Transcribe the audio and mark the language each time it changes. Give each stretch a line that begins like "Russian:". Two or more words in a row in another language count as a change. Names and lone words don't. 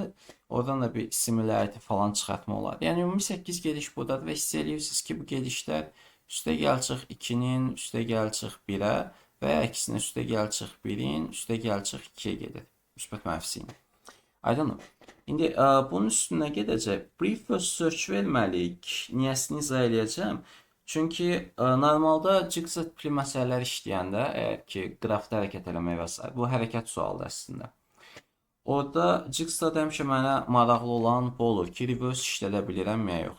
Azerbaijani: Oradan da bir similarity falan çıxartma olardı. Yəni ümumi 8 gediş buradadır və hiss edirsiniz ki, bu gedişlər üstə gəl çıx 2-nin, üstə gəl çıx 1-ə və ya əksinə üstə gəl çıx 1-in, üstə gəl çıx 2-yə gedir. Müsbət mənfisi ilə. Aydınmı? İndi bunun üstünə gedəcək.
English: Brief first search verməliyik.
Azerbaijani: Niyəsini izah eləyəcəm. Çünki normalda jigsaw tipli məsələlər işləyəndə, əgər ki, qrafda hərəkət eləmək və s. bu hərəkət sualıdır əslində. Orada jigsawda həmişə mənə maraqlı olan bu olur ki, reverse işlədə bilirəm ya yox.